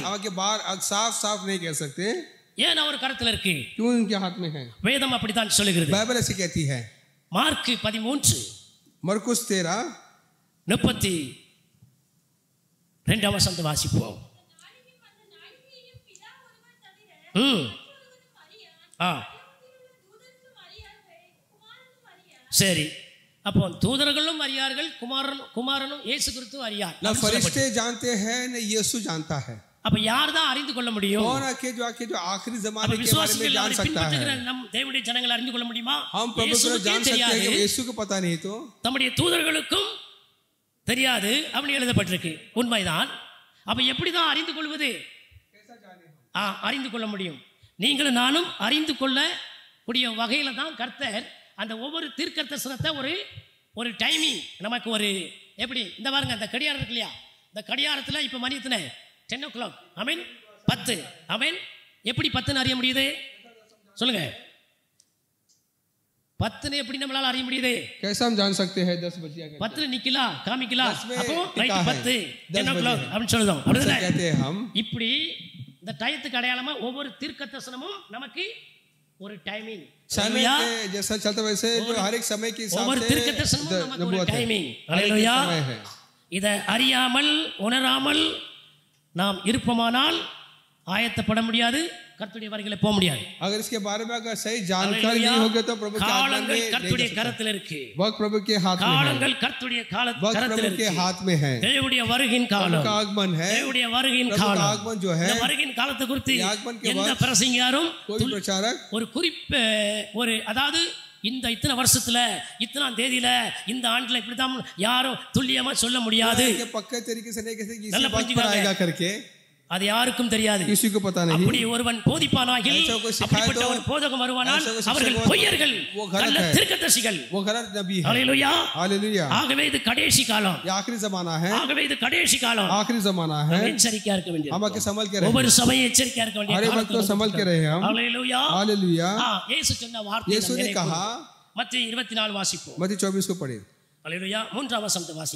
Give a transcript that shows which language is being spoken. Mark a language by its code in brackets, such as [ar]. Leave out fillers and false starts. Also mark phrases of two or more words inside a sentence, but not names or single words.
[hi] आगे बाहर साफ नहीं कह सकते. [ta] ஏன் அவர் கரத்தில் இருக்கு? [hi] क्यों उनके हाथ में है? [ta] வேதம் அப்படித்தான் சொல்லுகிறது. [hi] बाइबल ऐसे कहती है. [ta] மார்க் 13 [hi] मरकुस [ta] 13:32 வசனத்தை வாசிப்போம். சரி, அப்போ தூதர்களும் அறியார்கள், குமாரனும் இயேசு கிறிஸ்து அறியார். [hi] ना फरिश्ते जानते हैं न यीशु जानता है. [ta] அப்ப யார் தான் அறிந்து கொள்ள முடியும்? [hi] कौन आके जो आखिरी जमाने के बारे में जान सकता है? [ta] நம் தேவனுடைய ஜனங்கள் அறிந்து கொள்ள முடியுமா? [hi] हम प्रभु को जान सकते हैं कि यीशु को पता नहीं तो [ta] தம்முடைய தூதர்களுக்கும் தெரியாது அப்படி எழுதப்பட்டிருக்கு. உண்மைதான். அப்ப எப்படி தான் அறிந்து கொள்வது? அறிந்து கொள்ள முடியும். நீங்களும் நானும் அறிந்து கொள்ள கூடிய வகையில தான் கர்த்தர் அந்த ஒவ்வொரு தீர்க்கதரிசனத்தை ஒரு டைமிங் நமக்கு ஒரு எப்படி இந்த பாருங்க, அந்த கடியாரம் இருக்கு இல்லையா, இந்த கடியாரத்தில் இப்போ மணி எத்தனை? 10 o'clock. ஆமென். 10. ஆமென். எப்படி 10ன்னு அறிய முடியுது? சொல்லுங்க. 10ன்னு எப்படி நம்மளால அறிய முடியுது? [hi] कैसे हम जान सकते हैं 10 बजे? [ta] 10ன்னு நிக்கலா காமிக்கலா, அப்போ ரைட் 10 10 o'clock அப்படி சொல்றோம். அப்படிதானே [hi] कहते हैं हम. [ta] இப்படி இந்த டயத்துக்கு அடையாளமா ஒவ்வொரு தீர்க்கதரிசனமும் நமக்கு ஒரு டைமிங். [hi] समय के जैसा चलता वैसे जो हर एक समय के हिसाब [ta] ஒவ்வொரு [hi] से [ta] தீர்க்கதரிசனமும் நமக்கு ஒரு டைமிங். [hi] हालेलुया. [ta] இதை அறியாமல் உணராமல் நாம் இருப்போமானால் ஆயத்தப்பட முடியாது, கர்த்தருடைய வருகையில போக முடியாது. [hi] अगर इसके बारे में अगर सही जानकारी नहीं होगी तो प्रभु के [ta] காலங்கள் கர்த்தருடைய கரத்தில் இருக்கு. [hi] वक्त प्रभु के हाथ में है. [ta] காலங்கள் கர்த்தருடைய கரத்தில் இருக்கு. [hi] के हाथ में है. [ta] தேவனுடைய வருகையின் காலம், [hi] का आगमन है. [ta] தேவனுடைய வருகையின் காலம், [hi] आगमन जो है, [ta] இந்த வருகையின் காலத்தை குறித்து எந்த பிரசங்கியாரும் [hi] कोई प्रचारक [ta] ஒரு குறிப்பு அதாவது இந்த இத்தனை வருஷத்துல இத்தனாம் தேதியில இந்த ஆண்டுல இப்படிதான் யாரும் துல்லியமா சொல்ல முடியாது. [hi] पक्के तरीके से नहीं कैसे किसी [ta] நல்ல [hi] वक्त पर आएगा करके [ta] அது யாருக்கும் தெரியாது. [hi] किसी को पता नहीं. [ta] அப்படி ஒருவன் போதிப்பானாகில், அப்படிப்பட்ட ஒரு போதகம் வருவானால் அவர்கள் பொய்யர்கள், நல்ல தீர்க்கதரிசிகள். [hi] वो गलत नबी है. हालेलुया. हालेलुया. [ta] ஆகவே இது கடைசி காலம். [hi] ये आखिरी जमाना है. [ta] ஆகவே இது கடைசி காலம். [hi] आखिरी जमाना है. [ta] எச்சரிக்கையா இருக்க வேண்டியது. [hi] हम आके संभल के रहे. [ta] ஒவ்வொரு சபையும் எச்சரிக்கையா இருக்க வேண்டிய [hi] हर वक्त तो संभल के रहे हम. हालेलुया. हालेलुया. [ta] இயேசு சொன்ன வார்த்தை [hi] यीशु ने कहा, [ta] மத்தேயு 24 வாசிப்போம். [hi] मत्ती 24 को पढ़े. हालेलुया. [ta] 3ஆம் வசனத்தை வாசிங்க.